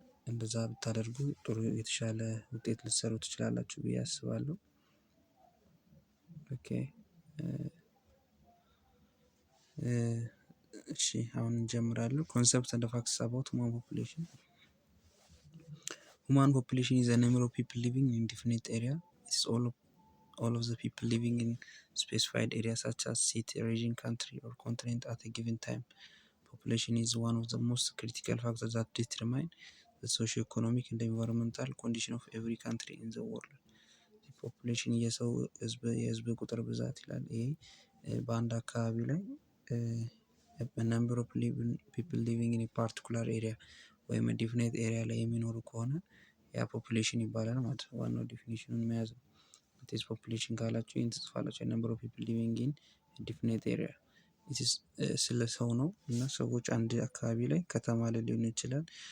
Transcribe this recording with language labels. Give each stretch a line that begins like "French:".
Amharic: እንደዛ ብታደርጉ ጥሩ የተሻለ ውጤት ልትሰሩ ትችላላችሁ ብዬ አስባለሁ። ኦኬ እሺ አሁን እንጀምራለን።
English: ኮንሰፕት ኤንድ ፋክትስ አባውት ሁማን ፖፑሌሽን። Human population is the number of people living in definite area. It's all of the people living in specified areas such as city, region, country, or continent at a given time. Population is one of the most critical factors that determine the socio-economic and environmental condition of every country in the world.
Amharic: ፖፑሌሽን የህዝብ ቁጥር ብዛት ይላል። ይሄ በአንድ አካባቢ ላይ
English: ነምበር ኦፍ ፒፕል ሊቪንግ ኢን ፓርቲኩላር ኤሪያ
Amharic: ወይም
English: ዲፊኒት ኤሪያ
Amharic: ላይ የሚኖሩ ከሆነ ያ ፖፑሌሽን ይባላል ማለት ነው። ዋናው ዲፊኒሽኑን መያዝ ነው።
English: ኢትስ ፖፑሌሽን
Amharic: ካላችሁ ይህን ትጽፋላችሁ።
English: ነምበር ኦፍ ፒፕል ሊቪንግ ኢን ዲፊኒት ኤሪያ ኢትስ
Amharic: ስለ ሰው ነው። እና ሰዎች አንድ አካባቢ ላይ ከተማ ላይ ሊሆን ይችላል፣